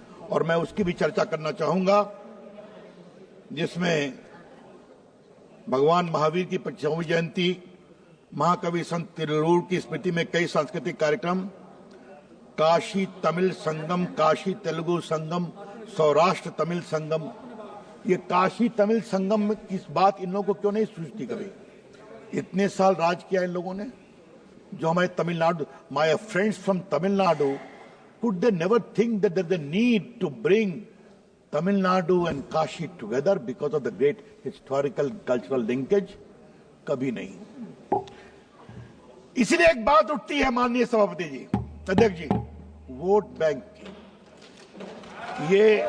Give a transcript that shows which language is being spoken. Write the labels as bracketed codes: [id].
[hi] और मैं उसकी भी चर्चा करना चाहूंगा, जिसमें भगवान महावीर की 25वीं जयंती, महाकवि संत तिरुवल्लुवर की स्मृति में कई सांस्कृतिक कार्यक्रम, काशी तमिल संगम, काशी तेलुगु संगम, सौराष्ट्र तमिल संगम। ये काशी तमिल संगम की बात इन लोगों को क्यों नहीं सूझती कभी? इतने साल राज किया इन लोगों ने, जो हमारे Tamil Nadu, [en] My friends from Tamil Nadu, could they never think that there's a need to bring Tamil Nadu and Kashi together because of the great historical cultural linkage? [hi] कभी नहीं। इसलिए एक बात उठती है माननीय सभापति जी, अध्यक्ष जी, वोट बैंक की। ये